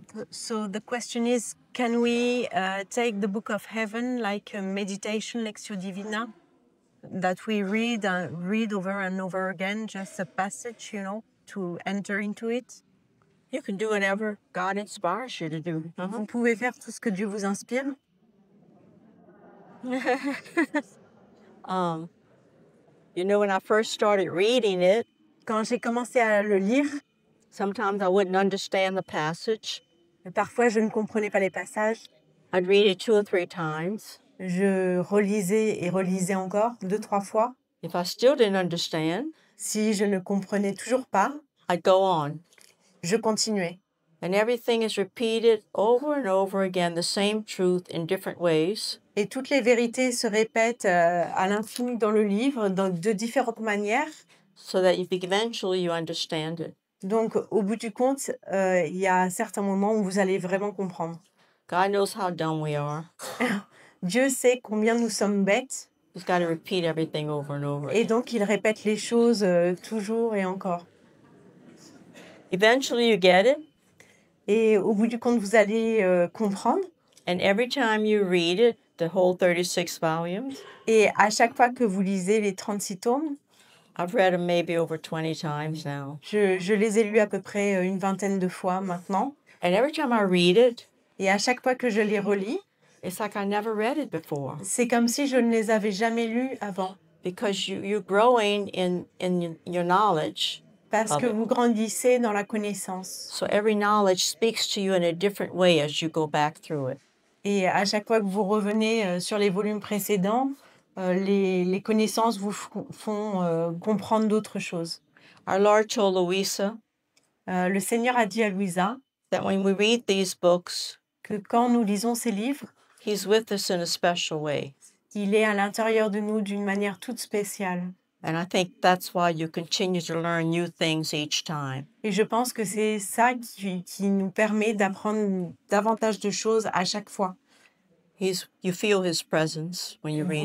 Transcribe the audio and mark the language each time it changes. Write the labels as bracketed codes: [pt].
[en] So the question is, can we take the book of heaven like a meditation Lectio Divina that we read over and over again, just a passage, to enter into it? You can do whatever God inspires you to do. [fr] Vous pouvez faire tout ce que Dieu vous inspire. [en] When I first started reading it, [fr] Quand j'ai commencé à le lire, [en] sometimes I wouldn't understand the passage. [fr] parfois je ne comprenais pas les passages. [en] I'd read it 2 or 3 times. [fr] Je relisais et relisais encore 2-3 fois. [en] If I still didn't understand, [fr] Si je ne comprenais toujours pas, [en] I'd go on. [fr] je continuais. [en] And everything is repeated over and over again, the same truth in different ways. [fr] Et toutes les vérités se répètent à l'infini dans le livre, de différentes manières. [en] So that eventually you understand it. [fr] Donc, au bout du compte, il y a certains moments où vous allez vraiment comprendre. [en] God knows how dumb we are. [fr] Dieu sait combien nous sommes bêtes, [en] He's got to repeat everything over and over. [fr] et donc il répète les choses toujours et encore. [en] Eventually you get it, [fr] Et au bout du compte, vous allez comprendre. [en] and every time you read it, the whole 36 volumes, [fr] Et à chaque fois que vous lisez les 36 tomes, [en] I've read them maybe over 20 times now. [fr] je les ai lus à peu près une vingtaine de fois maintenant. [en] And every time I read it, [fr] Et à chaque fois que je les relis, [en] It's like I never read it before [fr] C'est comme si je ne les avais jamais lus avant. [en] because you're growing in your knowledge. [fr] Parce que [en] Amen. [fr] vous grandissez dans la connaissance. [en] So every knowledge speaks to you in a different way as you go back through it. [fr] Et à chaque fois que vous revenez sur les volumes précédents, les connaissances vous font comprendre d'autres choses. [en] Our Lord told Louisa [fr] Le Seigneur a dit à Louisa [en] that when we read these books, [fr] que quand nous lisons ces livres, [en] He's with us in a special way. [fr] il est à l'intérieur de nous d'une manière toute spéciale. [en] And I think that's why you continue to learn new things each time. [fr] Et je pense que c'est ça qui nous permet d'apprendre davantage de choses à chaque fois. [en] You feel His presence when you read